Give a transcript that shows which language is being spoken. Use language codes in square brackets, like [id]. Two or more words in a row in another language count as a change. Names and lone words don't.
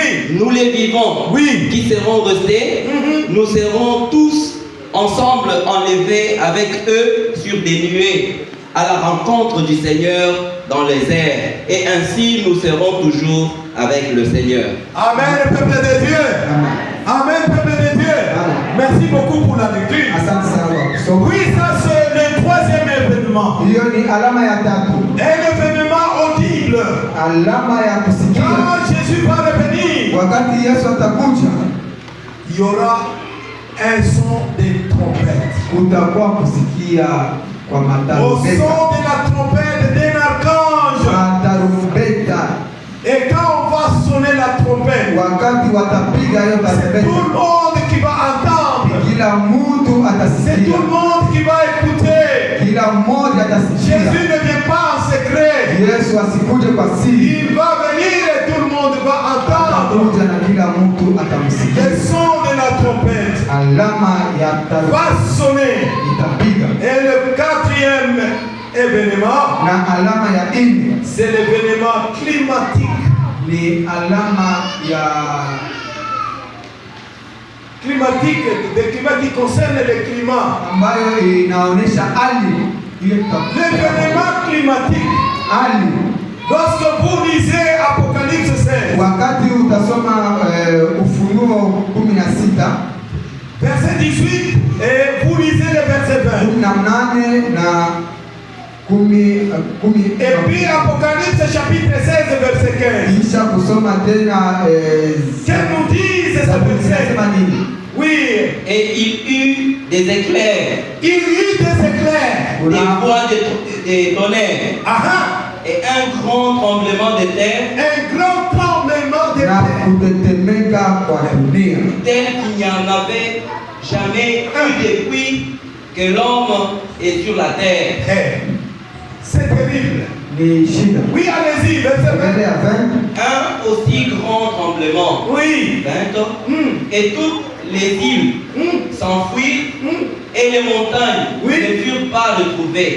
[fr] nous les vivants qui seront restés, nous serons tous ensemble enlevés avec eux sur des nuées à la rencontre du Seigneur dans les airs. Et ainsi nous serons toujours avec le Seigneur. Amen, peuple de Dieu. Amen, peuple de Dieu. Merci beaucoup pour la lecture. Oui, ça c'est le 3e événement. [sw] Hiyo ni alama ya 3. [fr] Un événement audible. [sw] Alama ya kusikia. [fr] Quand Jésus va revenir, [sw] wakati Yesu atakuja, [fr] il y aura un son de trompette. [sw] Kutakuwa kusikia kwa [fr] Au [sw] matarumbeta. [fr] son de la trompette d'un archange. [sw] Matarumbeta. [fr] Et quand on va sonner la trompette, [sw] wakati watapiga hiyo [fr] c'est tout le [sw] tarumbeta, [fr] monde qui va entendre. [sw] kila mtu [fr] C'est tout [sw] atasikia, [fr] le monde qui va écouter. [sw] kila mmoja atasikia. [fr] Jésus ne vient pas en secret. [sw] Yesu asikuje kwa siri, [fr] Il va venir et tout le monde va entendre [sw] atakuja na kila mtu atamsikia. [fr] le son de la trompette. [sw] Alama ya [fr] Va [sw] tarumbeta [fr] sonner. [sw] itapiga. [fr] Et le 4e événement, [sw] Na alama ya 4 [fr] c'est l'événement climatique. [sw] ni alama ya [fr] Climatique, des climats qui concernent le climat. [sw] ambayo inaonyesha hali ile [fr] L'événement climatique. [sw] hali. [fr] Lorsque vous lisez Apocalypse 16, [sw] Wakati utasoma Ufunuo 16 [fr] verset 18, et vous lisez le verset 20. [sw] 18 na 10 [fr] Et puis Apocalypse chapitre 16, verset 15. [sw] kisha kusoma tena [fr] Qu'elle nous dise ce [sw] Zaburi [fr] verset. [sw] inasema nini? [fr] Oui, Et il eut des éclairs, il y eut des éclairs. des voix des tonnerres et un grand tremblement de terre Un grand tremblement de [sw] Na [fr] terre. [sw] kutetemeka kwa dunia [fr] tel qu'il n'y en avait jamais eu depuis que l'homme est sur la terre. C'est terrible. Oui, allez-y, verset 20. Un aussi grand tremblement. Oui. 20. Et toutes les îles s'enfuirent et les montagnes ne furent pas retrouvées.